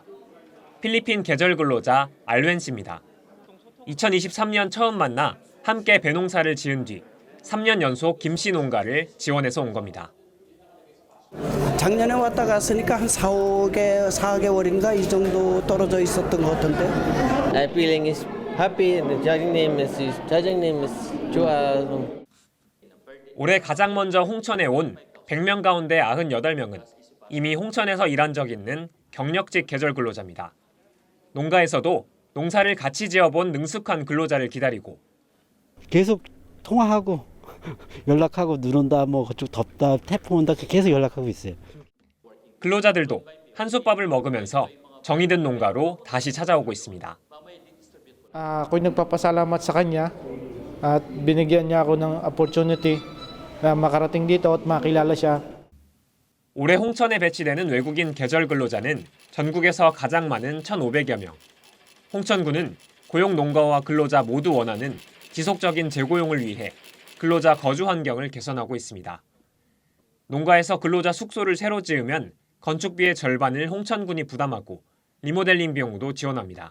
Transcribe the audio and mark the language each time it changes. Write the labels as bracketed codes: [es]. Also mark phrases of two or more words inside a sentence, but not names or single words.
[ko] 필리핀 계절 근로자 알웬 씨입니다. 2023년 처음 만나 함께 배농사를 지은 뒤 3년 연속 김씨 농가를 지원해서 온 겁니다. 작년에 왔다 갔으니까 한 4개월인가 이 정도 떨어져 있었던 것 같은데. [en] I'm feeling is happy. The judging name is 좋아. [ko] 올해 가장 먼저 홍천에 온 100명 가운데 98명은 이미 홍천에서 일한 적 있는 경력직 계절 근로자입니다. 농가에서도 농사를 같이 지어본 능숙한 근로자를 기다리고 계속 통화하고 연락하고 눈 온다, 뭐 그쪽 덥다, 태풍 온다 계속 연락하고 있어요. 근로자들도 한솥밥을 먹으면서 정이 든 농가로 다시 찾아오고 있습니다. [tl] Ako'y nagpapasalamat sa kanya at binigyan niya ako ng opportunity na makarating dito at makilala siya. [ko] 올해 홍천에 배치되는 외국인 계절 근로자는 전국에서 가장 많은 1,500여 명. 홍천군은 고용 농가와 근로자 모두 원하는 지속적인 재고용을 위해 근로자 거주 환경을 개선하고 있습니다. 농가에서 근로자 숙소를 새로 지으면 건축비의 절반을 홍천군이 부담하고 리모델링 비용도 지원합니다.